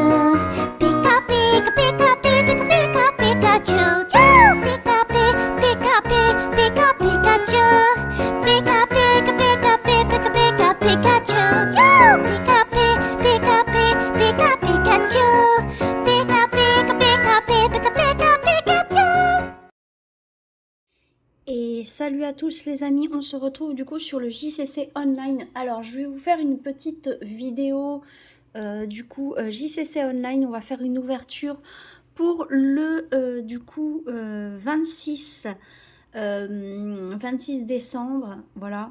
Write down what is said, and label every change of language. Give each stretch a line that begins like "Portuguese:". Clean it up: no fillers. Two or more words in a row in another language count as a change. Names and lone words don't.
French: Pika Pika Pika Pika Pika Pikachu! Pika Pika Pika Pikachu! Pika Pika Pika Pika Pika Pikachu! Pika Pika Pika Pikachu! Pika Pika Pika Pika Pikachu! Et salut à tous les amis, on se retrouve du coup sur le JCC Online. Alors je vais vous faire une petite vidéo JCC Online, on va faire une ouverture pour le 26 décembre, voilà.